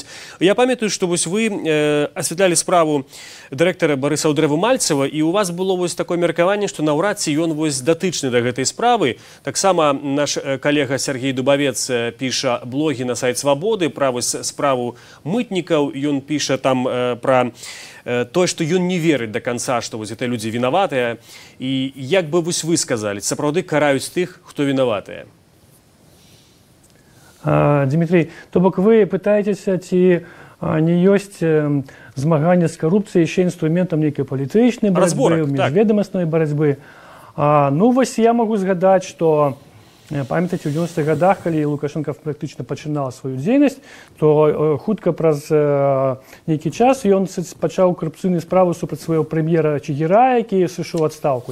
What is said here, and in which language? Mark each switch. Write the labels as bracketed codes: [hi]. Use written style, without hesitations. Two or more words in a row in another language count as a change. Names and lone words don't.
[be] Я памятаю, што вось вы асвятлялі справу дырэктара Барыса Ўдрэву-Мальцева, і у вас было вось такое меркаванне, што наўрад ці ён вось датычны да гэтай справы. Таксама наш коллега Сергей Дубовец піша блоги на сайт Свободы про справу мытников. [ru] Он піша там про то, что он не верит до конца, что вот это люди виноватые. [be] И як бы [ru] вы сказали, [be] сапраўды караюць тых, хто виноватые? Дмитрий, то бок [ru] вы пытаетесь, [be] ці не ёсць змаганне з карупцыяй яшчэ інструментам нейкай палітычнай барацьбы, міжведамаснай барацьбы. Ну, вось я могу згадаць, што памятаеце, у 90-х годах, калі Лукашенко практычна пачынаў сваю дзейнасць, то хутка праз нейкі час ён пачаў карупцыйную справу супраць свайго прэм'ера Чигира, які сышоў у адстаўку.